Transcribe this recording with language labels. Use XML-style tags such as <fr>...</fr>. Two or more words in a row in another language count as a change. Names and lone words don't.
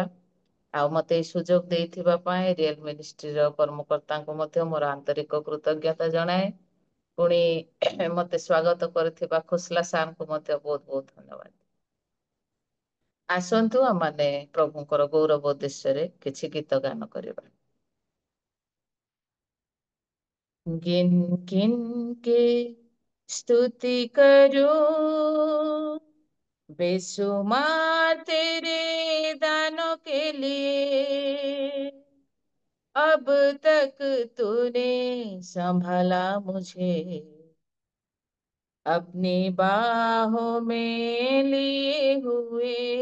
<or>ଆଉ ମତେ ଏଇ ସୁଯୋଗ ଦେଇଥିବା ପାଇଁ ରିଏଲ ମିନିଷ୍ଟ୍ରିର କର୍ମକର୍ତ୍ତାଙ୍କୁ ମଧ୍ୟ ମୋର ଆନ୍ତରିକ କୃତଜ୍ଞତା ଜଣାଏ। ପୁଣି ମତେ ସ୍ଵାଗତ କରିଥିବା ଖୋସଲା ସାରଙ୍କୁ ମଧ୍ୟ ବହୁତ ବହୁତ ଧନ୍ୟବାଦ। ଆସନ୍ତୁ ଆମମାନେ ପ୍ରଭୁଙ୍କର ଗୌରବ ଉଦ୍ଦେଶ୍ୟରେ କିଛି ଗୀତ ଗାନ କରିବା।</or> <hi>गिन गिन के स्तुति करूं बेशुमार तेरे दानों के लिए। अब तक तूने संभाला मुझे, अपनी बाहों में लिए हुए।</hi>